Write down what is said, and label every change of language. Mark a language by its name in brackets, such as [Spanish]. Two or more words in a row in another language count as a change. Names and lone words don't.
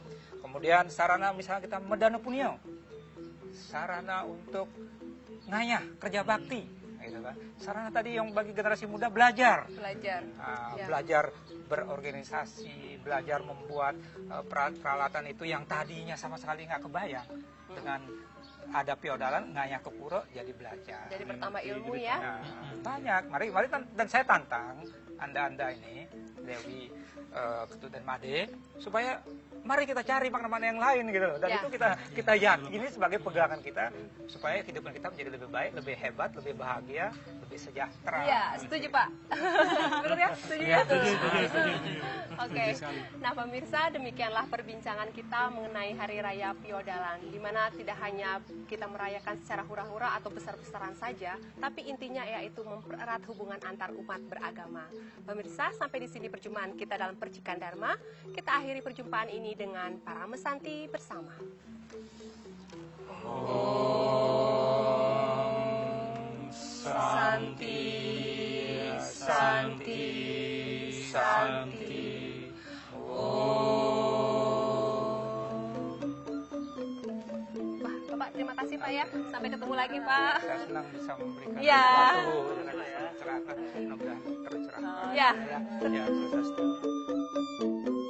[Indonesian] Kemudian sarana misalnya kita medana punio, sarana untuk ngayah kerja bakti gitu kan. Sarana tadi yang bagi generasi muda belajar. Belajar berorganisasi, belajar membuat peralatan itu yang tadinya sama sekali nggak kebayang. Dengan ada piodalan ngayah ke pura jadi belajar. Jadi bertambah ilmu ya. Banyak. Mari dan saya tantang Anda ini, Dewi, Ketut dan Made, supaya mari kita cari makna-makna yang lain gitu loh. Dan itu kita yakini sebagai pegangan kita supaya kehidupan kita menjadi lebih baik, lebih hebat, lebih bahagia, lebih sejahtera. Iya, setuju Pak. Benar ya? Setuju ya? Oke. Nah pemirsa, demikianlah perbincangan kita mengenai Hari Raya Piodalan, di mana tidak hanya kita merayakan secara hura-hura atau besar-besaran saja, tapi intinya yaitu mempererat hubungan antar umat beragama. Pemirsa, sampai di sini perjumpaan kita dalam Percikan Dharma. Kita akhiri perjumpaan ini dengan para mesanti bersama. [Sanskrit] Santi, Santi, Santi. [Indonesian] Wah, Bapak terima kasih Pak ya. Sampai ketemu lagi Pak. Saya senang bisa memberikan Ya. sesuatu dengan cerahkan, mudah-mudahan tercerahkan. Ya. Ya, sukses.